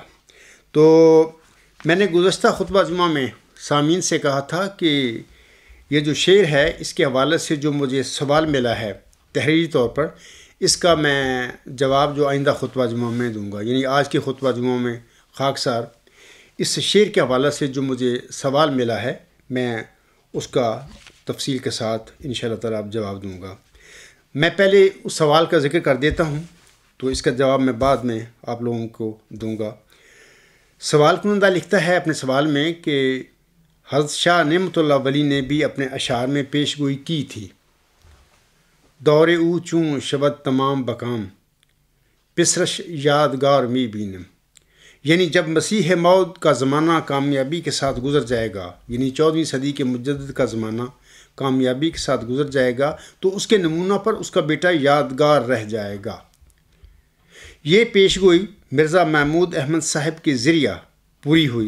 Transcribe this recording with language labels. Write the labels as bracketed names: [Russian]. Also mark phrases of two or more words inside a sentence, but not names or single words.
[Urdu] تو میں نے گزشتہ خطبہ جمعہ میں سامعین سے کہا تھا کہ یہ جو شعر ہے اس کے حوالے سے جو مجھے سوال ملا ہے تحریری طور پر، اس کا میں جواب جو آئندہ خطبہ جمعہ میں دوں گا، یعنی آج کے خطبہ جمعہ میں خاکسار اس شعر کے حوالے سے جو مجھے سوال ملا ہے میں اس کا تفصیل کے ساتھ [Arabic] انشاءاللہ تعالیٰ [Urdu] جواب دوں گا۔ میں پہلے اس سوال کا ذکر کر دیتا ہوں تو اس کا جواب میں بعد میں آپ لوگوں کو دوں گا۔ سوال کنندہ لکھتا ہے اپنے سوال میں کہ حضرت شاہ نعمت اللہ ولی نے بھی اپنے اشعار میں پیش گوئی کی تھی، [Persian] دور او چوں شبد تمام بکام پسرش یادگار می بینم، [Urdu] یعنی جب مسیح موعود کا زمانہ کامیابی کے ساتھ گزر جائے گا، یعنی 14ویں صدی کے مجدد کا زمانہ کامیابی کے ساتھ گزر جائے گا، تو اس کے نمونہ پر اس کا بیٹا یادگار رہ جائے گا۔ یہ پیشگوئی مرزا محمود احمد صاحب کے ذریعہ پوری ہوئی۔